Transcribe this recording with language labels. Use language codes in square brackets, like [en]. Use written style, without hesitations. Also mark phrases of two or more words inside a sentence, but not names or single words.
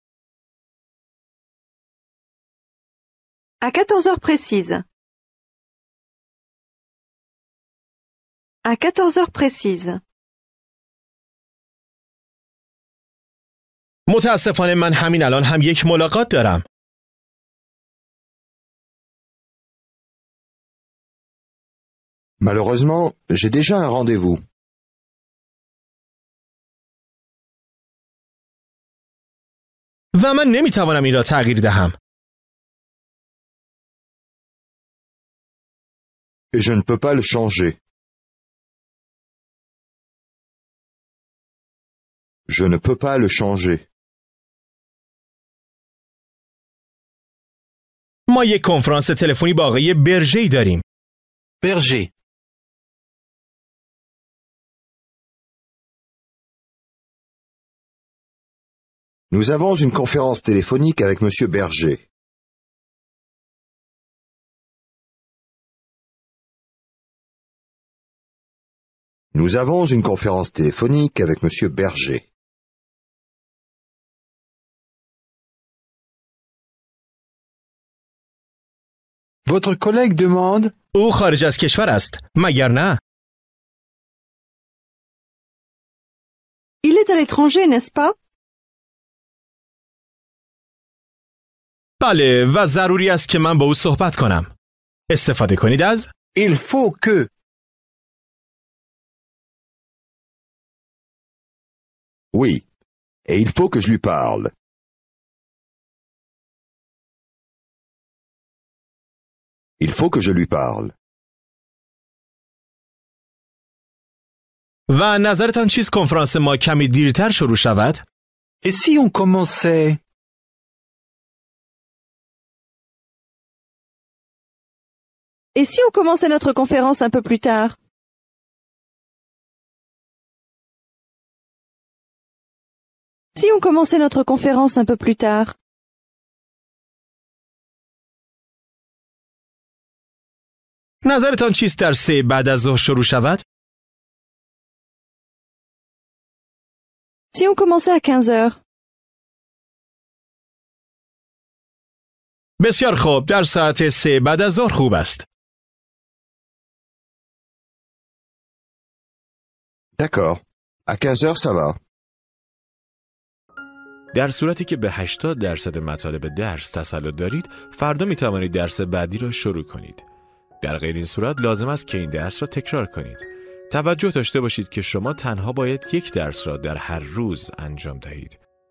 [fr] À 14 heures précises. À 14 heures précises. [fa] متاسفانه من همین الان هم یک ملاقات دارم. [fr] Malheureusement, j'ai déjà un rendez-vous. [fa] و من نمیتوانم این را تغییر دهم. [fr] Et je ne peux pas le changer. Je ne peux pas le changer. [fa] ما یک کنفرانس تلفنی با آقای برژه‌ای داریم. [fr] Berger. Nous avons une conférence téléphonique avec Monsieur Berger. Nous avons une conférence téléphonique avec Monsieur Berger. Votre collègue demande [fa] او خارج از کشور است. مگر نه؟ [fr] Il est à l'étranger, n'est-ce pas? [fa] بله و ضروری است که من با او صحبت کنم. استفاده کنید از [fr] Il faut que. Oui. Et il faut que je lui parle. Il faut que je lui parle. [fa] و نظرتان چیست کنفرانس ما کمی دیرتر شروع شود؟ [fr] Et si on commençait? Et si on commençait notre conférence un peu plus tard? Si on commençait notre conférence un peu plus tard? [fa] نظرتان چیست در 3 بعد از ظهر شروع شود؟ [fr] Si on commençait à 15 heures? [fa] بسیار خوب، در ساعت 3 بعد از ظهر خوب است. [fr] D'accord. À 15 heures, ça va. [fa] در صورتی که به 80% مطالب درس تسلط دارید، فردا می توانید درس بعدی را شروع کنید. در غیر این صورت لازم است که این درس را تکرار کنید. توجه داشته باشید که شما تنها باید یک درس را در هر روز انجام دهید.